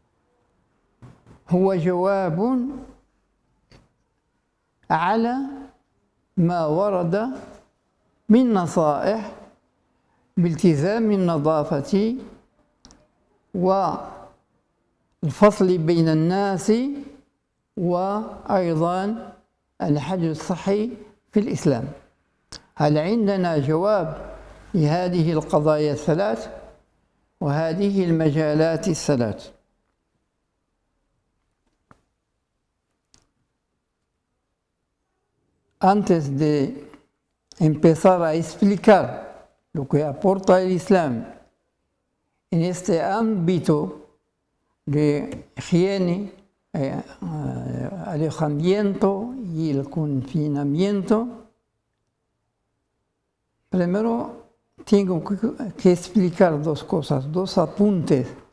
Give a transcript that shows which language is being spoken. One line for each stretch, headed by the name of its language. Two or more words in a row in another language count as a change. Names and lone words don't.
Arabic: هو جواب على ما ورد من نصائح بالتزام النظافة والفصل بين الناس وأيضا الحجر الصحي في الإسلام. هل عندنا جواب لهذه القضايا الثلاث وهذه المجالات الثلاث؟
Spanish: Antes de empezar a explicar lo que aporta el Islam en este ámbito de higiene, alejamiento y el confinamiento, primero tengo que explicar dos cosas, dos apuntes.